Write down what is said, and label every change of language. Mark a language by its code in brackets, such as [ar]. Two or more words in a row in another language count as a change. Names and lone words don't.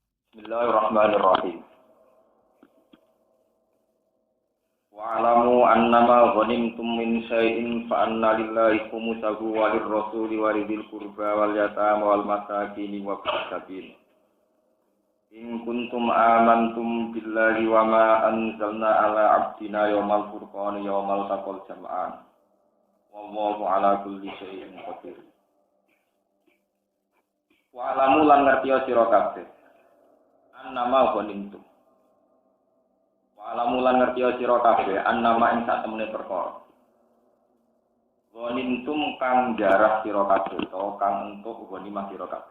[ar] بسم الله الرحمن الرحيم. واعلموا أنما غنمتم من شيء فأن لله خمسه وللرسول ولذي القربى واليتامى والمساكين وفي السبيل. إن كنتم آمنتم بالله وما أنزلنا على عبدنا يوم الفرقان يوم التقى الجمعان. والله على كل شيء قدير. [jv] Wa'lamu lan ngertiya sira kabeh. [ar] أنما غنمتم. [jv] Wa alamulan ngertiya sira kabeh annama ing sak temene perkara. Ghanimtum kang jarah sira kabeh utawa kang entuk ghanimah sira kabeh.